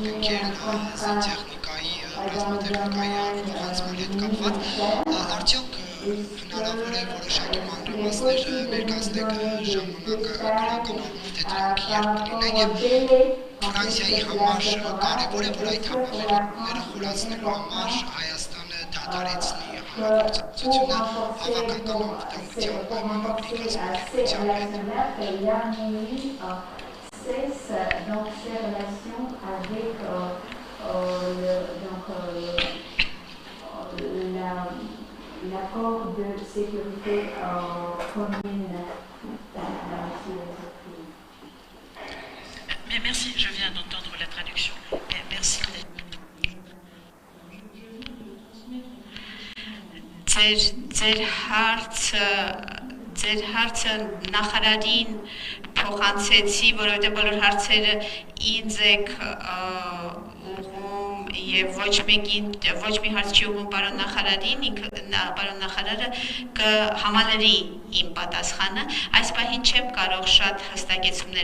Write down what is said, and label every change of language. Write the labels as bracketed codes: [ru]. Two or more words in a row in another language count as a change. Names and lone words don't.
[hy] կնքել զինտեխնիկայի, ռազմատեխնիկայի փոխանցման հետ կապված, արդյոք հնարավոր է որոշակի մանրամասներ ներկայացնեք ժամանակը քրական առումով թե դրանք երբ կլինեն եւ Ֆրանսիայի համար կարևոր է, որ այդ համավերությունները խորացնելու համար Հայաստանը դադարեցնի համագործակցությունը հավաքական անվտանգության պայմանագրի կազմակերպության հետ։ [fr] L'accord de sécurité commune. Mais merci, je viens d'entendre la traduction. Merci. [hy] Ձեր հարցը նախարարին փոխանցեցի, որովհետև բոլոր հարցերը ինձ եք ուղղում եւ ոչ մի հարց չի ուղղում պարոն նախարարին, պարոն նախարարը կհամալրի իմ պատասխանը։ Այս պահին չեմ կարող շատ հստակեցումներ